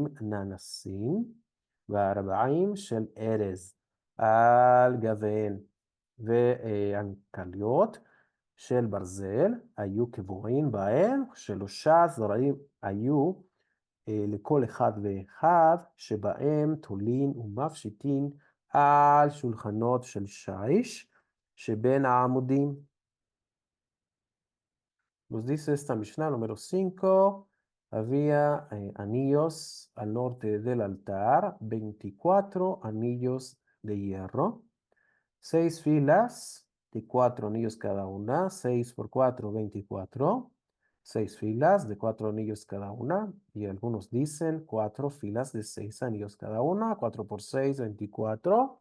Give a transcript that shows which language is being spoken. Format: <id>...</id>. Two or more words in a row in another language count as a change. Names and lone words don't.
<he>ננסים, ו40 של ארז על גביהן, והנקליות של ברזל היו קבועים בהן, 3 זרעים היו לכל אחד ואחד, שבהם תולין ומפשיטין על שולחנות של שיש שבין העמודים.</he> <es>Nos dice esta Mishnah número 5, había anillos al norte del altar, 24 anillos de hierro, 6 filas de 4 anillos cada una, 6 por 4, 24, 6 filas de 4 anillos cada una, y algunos dicen 4 filas de 6 anillos cada una, 4 por 6, 24.</es>